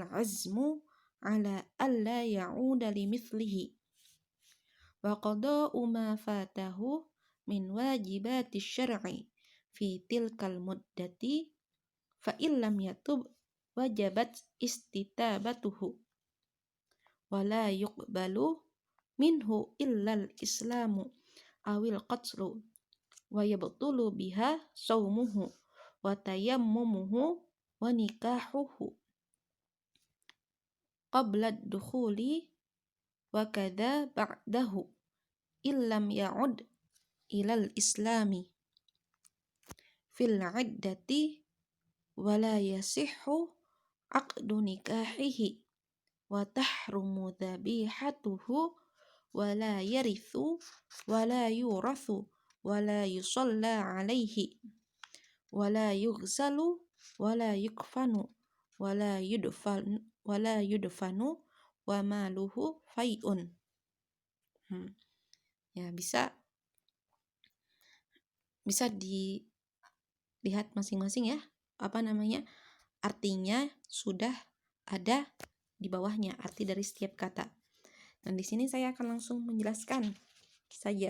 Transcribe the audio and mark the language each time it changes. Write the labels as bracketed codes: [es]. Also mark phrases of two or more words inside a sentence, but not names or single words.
[ar] عزم على ألا يعود لمثله وقضاء ما فاته من واجبات الشرع في تلك المدة فإن لم يتب وجبت استتابته ولا يقبل منه إلا الإسلام أو القتل ويبطل بها صومه وتيممه ونكاحه قبل الدخول وكذا بعده إن لم يعد إلى الإسلام في العدة ولا يصح عقد نكاحه وتحرم ذبيحته ولا يرث ولا يورث ولا يصلى عليه ولا يغسل ولا يكفن ولا يدفن وماله فيء. [id] Ya, bisa dilihat masing-masing ya, artinya sudah ada di bawahnya, arti dari setiap kata. Dan di sini saya akan langsung menjelaskan saja.